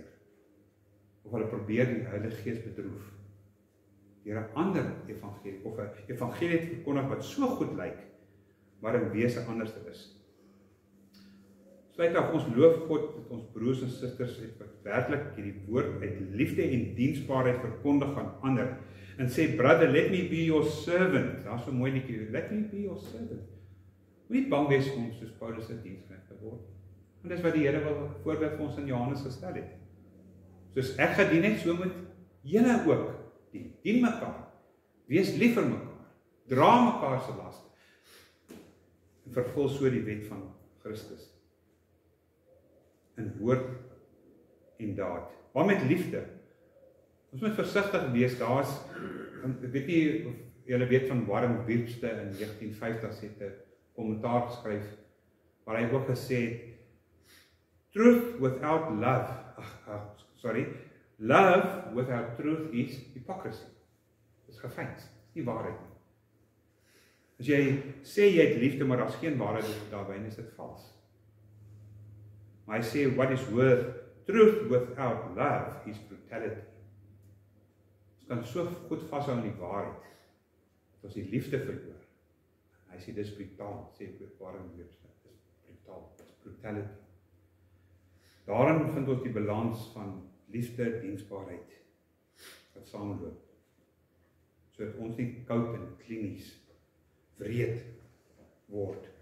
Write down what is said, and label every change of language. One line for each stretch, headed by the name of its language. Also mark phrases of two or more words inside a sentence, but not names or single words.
Afrikaans: Of hulle probeer die Heilige Gees bedroef deur 'n ander evangelie, of 'n evangelie te verkondig wat so goed lyk, maar in wese anders is. Sluit af, ons loof God dat ons broers en susters het wat werklik hierdie woord uit liefde en diensbaarheid verkondig aan ander, en sê,
English: brother, let me be your servant.
Afrikaans: Daar is so mooi liedjie,
English: let me be your servant.
Afrikaans: Moenie bang wees om soos Paulus se diensknegt te word. Want dis wat die Here wil voorbeeld vir ons in Johannes gestel het. Soos ek gedien het, so moet julle ook dien mekaar, wees lief vir mekaar, dra mekaar se laste, en vervul so die wet van Christus. In woord en daad. Maar met liefde. Ons moet versigtig wees, ek weet nie of julle weet van Warren Webster in 1950 het 'n kommentaar geskryf, waar hy ook gesê het,
English: truth without love, love without truth is hypocrisy.
Afrikaans: Dit is gefeins, dit is nie waarheid nie. As jy sê jy het liefde, maar daar is geen waarheid daarby, is dit vals. Maar hy sê,
English: what is worth truth without love is brutality.
Afrikaans: Ons kan so goed vashou aan die waarheid, dat ons die liefde verloor. Hy sê, dis brutaal, sê Warren Webster, dis brutaal, dis brutality. Daarin vind ons die balans van liefde, diensbaarheid, wat saamloop, sodat ons nie koud en klinies, wreed word.